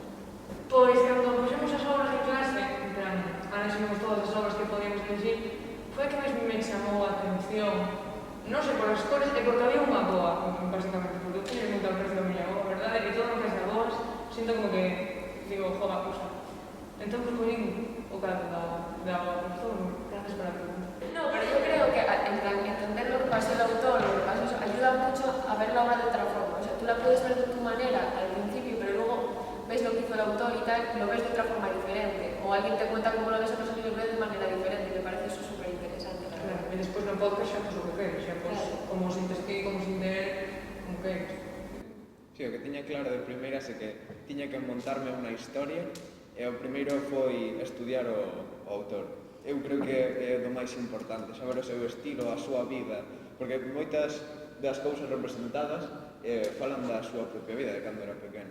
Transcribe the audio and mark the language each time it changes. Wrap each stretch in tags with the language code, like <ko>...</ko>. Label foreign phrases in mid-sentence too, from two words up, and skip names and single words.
<gl>Pois, cando puxemos as obras en clase, en plan, analizamos todas as obras que podíamos elegir, foi a que máis me chamou a atención, non sei, por as cores, e porque había unha boa, basicamente, porque eu teño moito aprecio a miña boa, verdade? E todo o que é as boas, sinto como que, digo, joda, usa. Entón, pues, collín o cadro da profesor. Gracias por a pregunta.</gl> <es>No, pero yo creo que en plan, entender lo que pasó el autor, lo que pasó, eso, ayuda mucho a ver la obra de otra forma. O sea, tú la puedes ver de tu manera al principio, pero luego ves lo que hizo el autor y tal, y lo ves de otra forma diferente. O alguien te cuenta cómo lo ves a persona y lo ves de manera diferente. Y me parece eso súper interesante, la verdad. Claro,</es> <gl>e despois no podcast xa, pues, o que queres, xa, pues, como sintes ti, como sinter, como queres. Sí, o que tiña claro de primeiras é que tiña que montarme unha historia e o primeiro foi estudiar o autor. Eu creo que é do máis importante, saber o seu estilo, a súa vida, porque moitas das cousas representadas falan da súa propia vida de cando era pequeno.</gl>